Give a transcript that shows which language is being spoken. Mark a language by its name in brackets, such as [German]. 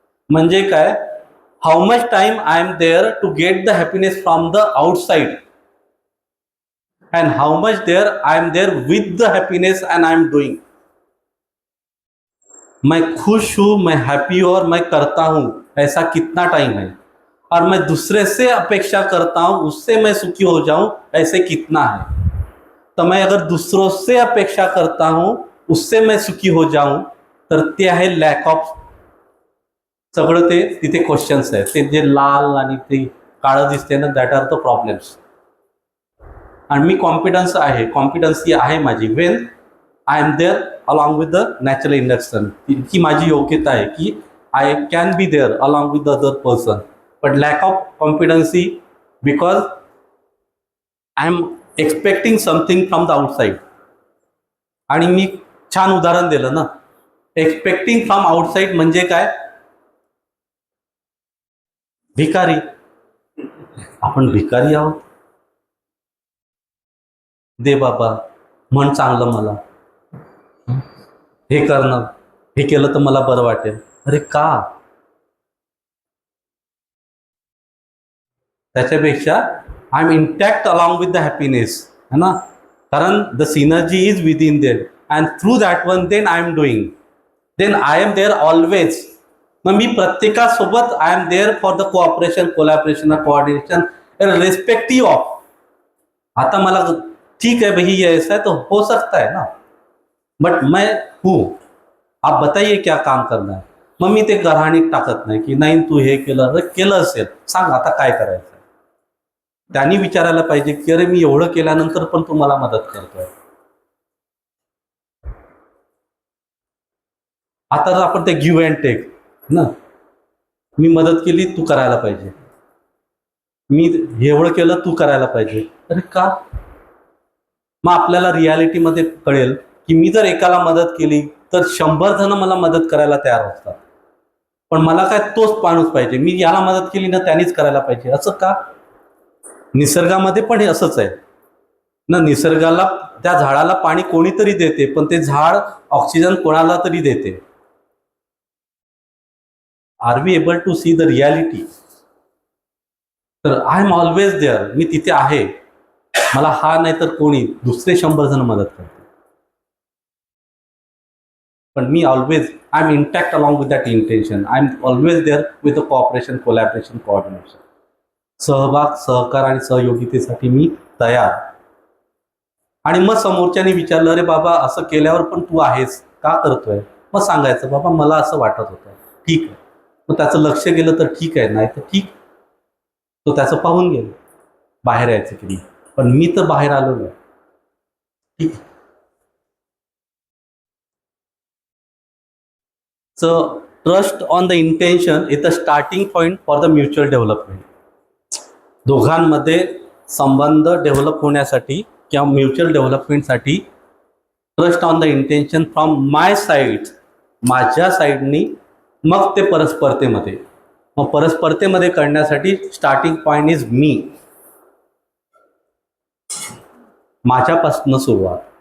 [Marathi] म्हणजे काय, [English] How much time I am there to get the happiness from the outside and how much there I am there with the happiness and I am doing. [Hindi] मैं खुश हूं, मैं happy और मैं करता हूं, ऐसा कितना टाइम है. और मैं दूसरे से अपेक्षा करता हूं उससे मैं सुखी हो जाऊं, ऐसे कितना है. तो मैं अगर दूसरों से अपेक्षा करता हूं उससे मैं सुखी हो जाऊं [Marathi] तर ते आहे लॅक ऑफ. सगळं ते तिथे क्वेश्चन्स आहेत. ते जे लाल आणि ते काळं दिसते ना [English] That are the problems. [Marathi] आणि मी कॉम्पिटन्सी आहे माझी [English] When I am there along with the natural induction. [Marathi] ती माझी योग्यता आहे की [English] I can be there along with the other person. But lack of competency because I am expecting something from the outside. [Marathi] आणि मी छान उदाहरण दिलं ना, एक्सपेक्टिंग फ्रॉम आउटसाइड म्हणजे काय, भिकारी. आपण भिकारी आहोत. दे बाबा म्हण चांगलं मला, हे करणं, हे केलं तर मला बरं वाटेल. अरे का, त्याच्यापेक्षा [English] I am intact along with the happiness है ना. कारण the synergy is within there and through that one then I am doing, then I am there always. [Marathi] मग मी प्रत्येकासोबत [English] I am there for the cooperation, collaboration, coordination respective of. [Marathi] आता मला [Hindi] ठीक है भाई ये ऐसा है तो हो सकता है ना, बट मैं हूँ, आप बताइए क्या काम करना है. [Marathi] मग मी ते गऱ्हाणीत टाकत नाही की नाही तू हे केलं असेल सांग आता काय करायचं. त्यांनी विचारायला पाहिजे की अरे मी एवढं केल्यानंतर पण तू मला मदत करतोय. आता आपण ते गिव्ह अँड टेक ना, मी मदत केली तू करायला पाहिजे, मी एवढं केलं तू करायला पाहिजे. अरे का. मग आपल्याला रियालिटीमध्ये कळेल की मी जर एकाला मदत केली तर 100 जण मला मदत करायला तयार असतात, पण मला काय तोच माणूस पाहिजे, मी याला मदत केली ना त्यांनीच करायला पाहिजे. असं का. निसर्गामध्ये पण हे असंच आहे ना. निसर्गाला, त्या झाडाला पाणी कोणीतरी देते, पण ते झाड ऑक्सिजन कोणाला तरी देते. [English] Are we able to see the reality? [Marathi] तर [English] I am always there, [Marathi] मी तिथे आहे. मला हा नाही तर कोणी दुसरे 100 जण मदत करते, पण मी [English] Always I am intact along with that intention. I am always there with a cooperation, collaboration, coordination. [Marathi] सहभाग, सहकार आणि सहयोगितेसाठी मी तयार. आणि मग समोरच्याने विचारलं, अरे बाबा असं केल्यावर पण तू आहेस, का करतोय? मग सांगायचं, बाबा मला असं वाटत होतं. ठीक आहे. मग त्याचं लक्ष गेलं तर ठीक आहे, नाही तर ठीक. तो त्याचं पाहून गेलं बाहेर यायचं की नाही, पण मी तर बाहेर आलो नाही. ठीक. [English] So trust on the intention is the starting point for the mutual development. [Marathi] दोघांमध्ये संबंध डेव्हलप होण्यासाठी किंवा mutual डेव्हलपमेंटसाठी [English] trust on the intention from my side, [Marathi] माझ्या साईडनी, मग ते परस्परतेमध्ये. मग परस्परतेमध्ये करण्यासाठी [English] starting point is मी, [Marathi] माझ्यापासून सुरुवात.